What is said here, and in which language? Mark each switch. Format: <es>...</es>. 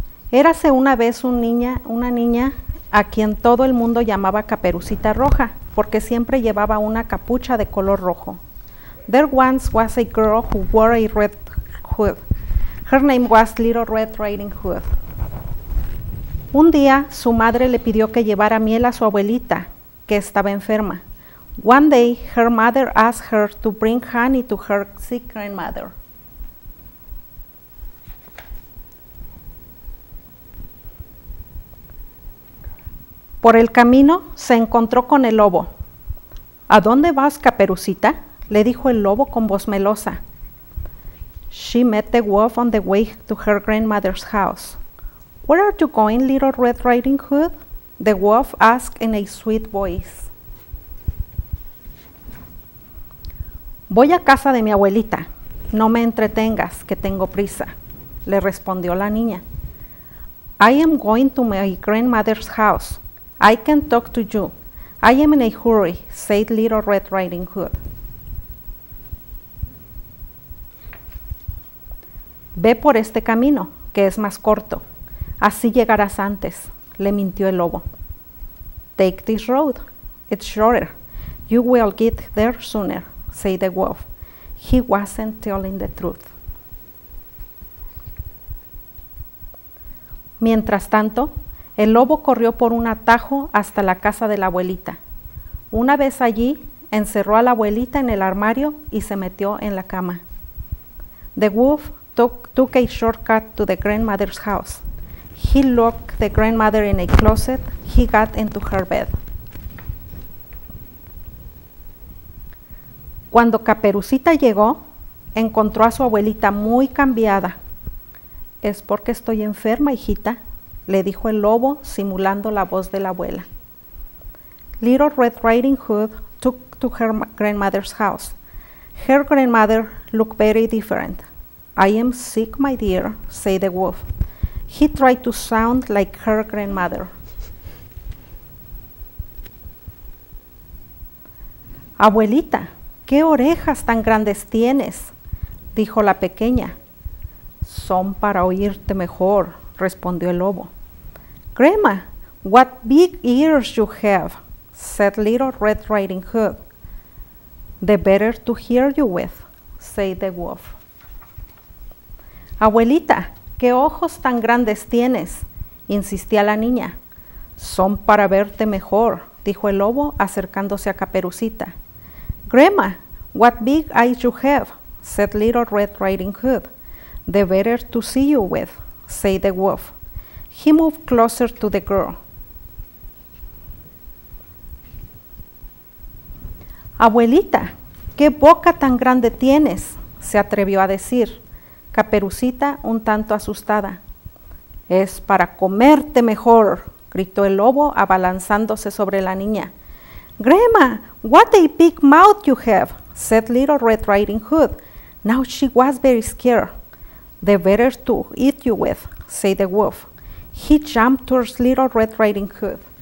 <es>Érase una vez una niña a quien todo el mundo llamaba Caperucita Roja, porque siempre llevaba una capucha de color rojo.</es> <en>There once was a girl who wore a red hood. Her name was Little Red Riding Hood.</en> <es>Un día su madre le pidió que llevara miel a su abuelita, que estaba enferma.</es> <en>One day her mother asked her to bring honey to her sick grandmother.</en> <es>Por el camino se encontró con el lobo. ¿A dónde vas, Caperucita?, le dijo el lobo con voz melosa.</es> <en>She met the wolf on the way to her grandmother's house. Where are you going, Little Red Riding Hood? The wolf asked in a sweet voice.</en> <es>Voy a casa de mi abuelita. No me entretengas, que tengo prisa, le respondió la niña.</es> <en>I am going to my grandmother's house. I can talk to you. I am in a hurry, said Little Red Riding Hood.</en> <es>Ve por este camino, que es más corto. Así llegarás antes, le mintió el lobo.</es> <en>Take this road. It's shorter. You will get there sooner, said the wolf. He wasn't telling the truth.</en> <es>Mientras tanto, el lobo corrió por un atajo hasta la casa de la abuelita. Una vez allí, encerró a la abuelita en el armario y se metió en la cama.</es> <en>The wolf took a shortcut to the grandmother's house. He locked the grandmother in a closet. He got into her bed.</en> <es>Cuando Caperucita llegó, encontró a su abuelita muy cambiada. Es porque estoy enferma, hijita, le dijo el lobo simulando la voz de la abuela.</es> <en>Little Red Riding Hood took to her grandmother's house. Her grandmother looked very different. I am sick, my dear, said the wolf. He tried to sound like her grandmother.</en> <es>Abuelita, ¿qué orejas tan grandes tienes?, dijo la pequeña. Son para oírte mejor, respondió el lobo.</es> <en>Grandma, what big ears you have, said Little Red Riding Hood. The better to hear you with, said the wolf.</en> <es>Abuelita, ¿qué ojos tan grandes tienes?, insistía la niña. Son para verte mejor, dijo el lobo acercándose a Caperucita.</es> <en>Grandma, what big eyes you have, said Little Red Riding Hood. The better to see you with, said the wolf. He moved closer to the girl.</en> <es>Abuelita, ¿qué boca tan grande tienes?, se atrevió a decir. Caperucita un tanto asustada. Es para comerte mejor, gritó el lobo abalanzándose sobre la niña.</es> <en>Grandma, what a big mouth you have, said Little Red Riding Hood. Now she was very scared. The better to eat you with, said the wolf. He jumped towards Little Red Riding Hood.</en>